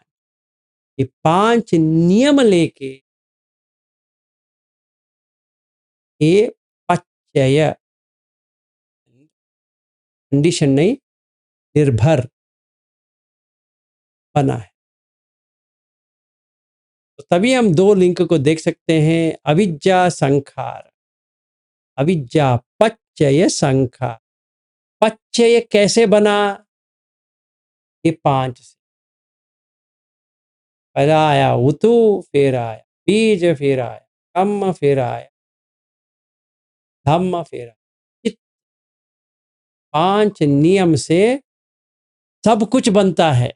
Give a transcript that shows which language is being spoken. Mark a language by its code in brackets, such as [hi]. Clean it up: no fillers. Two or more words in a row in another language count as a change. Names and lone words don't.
[hi] ये 5 नियम लेके ये पच्चय, कंडीशन नहीं, निर्भर बना है। तो तभी हम 2 लिंक को देख सकते हैं, [pi] अविद्या संखार, अविद्या पच्चय संखार। [hi] पच्चय कैसे बना? ये 5 से। पहला आया उतु, फिर आया बीज, फिर आया कम, फिर आया धम्म, फिर आया। 5 नियम से सब कुछ बनता है।